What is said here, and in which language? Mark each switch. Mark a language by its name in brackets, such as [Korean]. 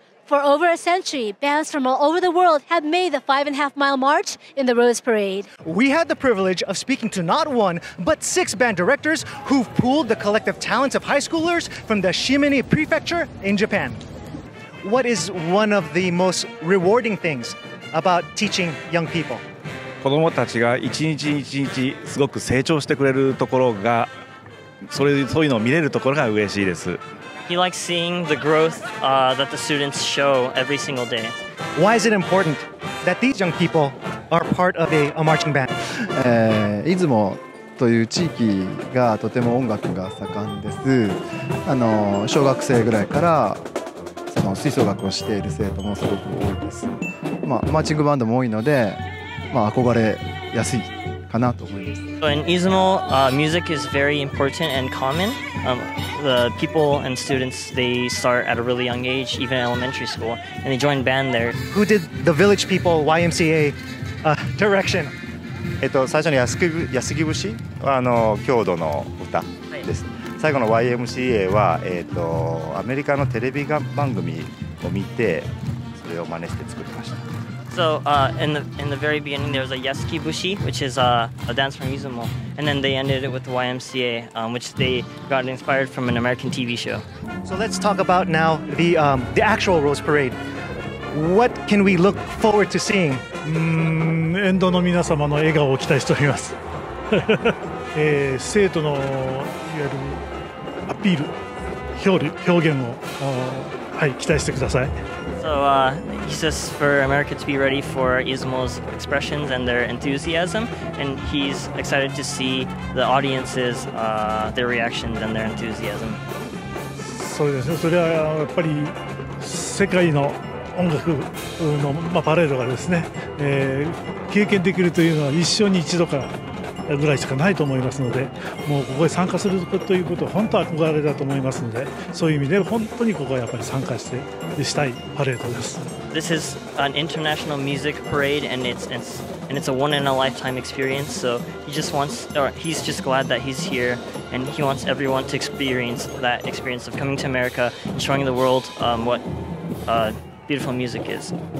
[English] For over a century, bands from all over the world have made the 5.5-mile march in the Rose Parade. We had the privilege of speaking to not 1, but 6 band directors who've pooled the collective talents of high schoolers from the Shimane Prefecture in Japan. What is one of the most rewarding things about teaching young people? [Japanese] 子どもたちが一日一日すごく成長してくれるところが、そういうのを見れるところが嬉しいです。 [English] He likes seeing the growth that the students show every single day. Why is it important that these young people are part of a marching band? [Japanese] 出雲という地域がとても音楽が盛んです。小学生ぐらいからその吹奏楽をしている生徒もすごく多いです。マーチングバンドも多いので。憧れやすいかなと思います。 [English] So in Izumo, music is very important and common. The people and students, they start at a really young age, even elementary school, and they join band there. Who did the Village People YMCA direction? [Japanese] 最初の安来節は郷土の歌です。最後の YMCA はアメリカのテレビ番組を見てそれを真似して作りました。 [English] So in the very beginning, there was a Yasuki Bushi, which is a dance from Izumo, and then they ended it with the YMCA, which they got inspired from an American TV show. So let's talk about now the actual Rose Parade. What can we look forward to seeing? [Japanese] 沿道の皆様の笑顔を期待しております。生徒のいわゆるアピール、表現を期待してください。 [English] So he says for America to be ready for Izumo's expressions and their enthusiasm, and he's excited to see the audiences, their reactions and their enthusiasm. [Japanese] そうですね。それはやっぱり世界の音楽のパレードがですね、経験できるというのは一生に一度かぐらいしかないと思いますので、もうここへ参加するということは本当は憧れだと思いますので、そういう意味で本当にここはやっぱり参加したいパレードです。 [English] This is an international music parade, and it's and it's a one-in-a-lifetime experience. So he's just glad that he's here, and he wants everyone to experience that experience of coming to America and showing the world what beautiful music is.